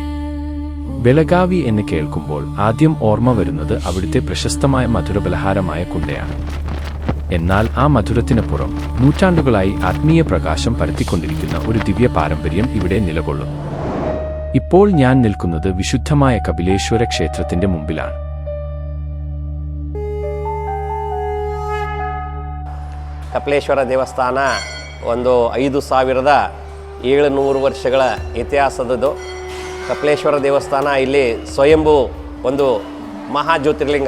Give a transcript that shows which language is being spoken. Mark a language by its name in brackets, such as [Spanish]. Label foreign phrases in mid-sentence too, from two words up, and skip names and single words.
[Malayalam] ബെളഗാവി എന്ന് കേൾക്കുമ്പോൾ ആദ്യം ഓർമ്മ വരുന്നത് അവിടുത്തെ പ്രശസ്തമായ മധുരപലഹാരമായ കുണ്ടയാണ്. എന്നാൽ ആ മധുരത്തിനപ്പുറം നൂറ്റാണ്ടുകളായി ആത്മീയ പ്രകാശം പരത്തിക്കൊണ്ടിരിക്കുന്ന ഒരു ദിവ്യ പാരമ്പര്യം ഇവിടെ നിലകൊള്ളുന്നു. ഇപ്പോൾ ഞാൻ നിൽക്കുന്നത് വിശുദ്ധമായ കപിലേശ്വര ക്ഷേത്രത്തിന്റെ മുമ്പിലാണ്. [Kannada] ಕಪಿಲೇಶ್ವರ ದೇವಸ್ಥಾನ ಒಂದು 5700 ವರ್ಷಗಳ ಇತಿಹಾಸದದು. ಕಪಿಲೇಶ್ವರ ದೇವಸ್ಥಾನ ಇಲ್ಲಿ ಸ್ವಯಂಭೂ ಒಂದು ಮಹಾ ಜ್ಯೋತಿರ್ಲಿಂಗ.